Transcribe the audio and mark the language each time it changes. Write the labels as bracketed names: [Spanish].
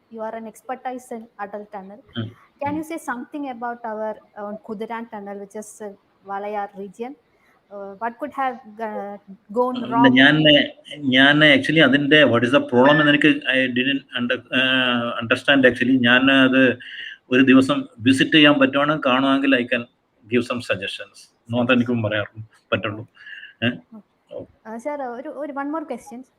[English] You are an expertise in Atal tunnel. Can you say something about our Kudiran tunnel, which is Walayar region? What could have gone wrong? [Malayalam] ഞാൻ actually അതിന്റെ [English] what is the problem [Malayalam] എന്ന് എനിക്ക് [English] I didn't understand. [Malayalam] Actually ഞാൻ അത് ഒരു ദിവസം visit ചെയ്യാൻ പറ്റുവാണെങ്കിൽ കാണുവാണെങ്കിൽ [English] I can give some suggestions. [Malayalam] Not എനിക്കും പറയാൻ പറ്റുള്ളൂ. സർ, ഒരു വൺ മോർ ക്വസ്റ്റ്യൻസ്.